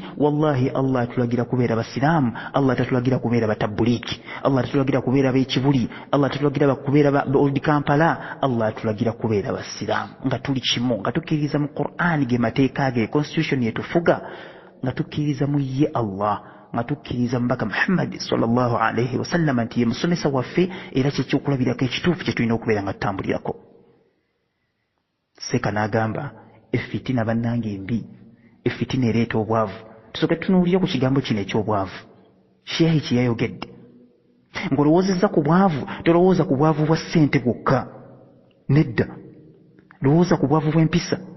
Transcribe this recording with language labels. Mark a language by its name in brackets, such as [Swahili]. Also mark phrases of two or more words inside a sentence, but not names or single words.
[Ganda] Wallahi Allah atulagira kubeera basiraamu, Allah tatulagira kubeera batabuliiki, Allah tatulagira kubeera b'ekibuli, Allah tatulagira kubeera ba Old Kampala, Allah atulagira kubeera basiraamu nga tuli kimu, nga tukkiririza mu Qur'an ge mateeka ge, constitution yetufuga, nga tukkiririza mu ye Allah, nga tukkiriza mubaka Muhammad [Arabic] صلى الله عليه وسلم [Ganda] nti ye musomesa waffe era kyekyokulabirako ekituufu kye tulina okubeera nga tutambulirako. Seeka n'agamba efitina bannange mbi, efitina ereeta obwavu. Tusooke tunuulire ku kigambo kino eky'obwavu sheehi kye yayogedde. Ng'olowoozezza ku bwavu, tolowooza ku bwavu bwa ssente bwokka, nedda, lowooza ku bwavu bw'empisa.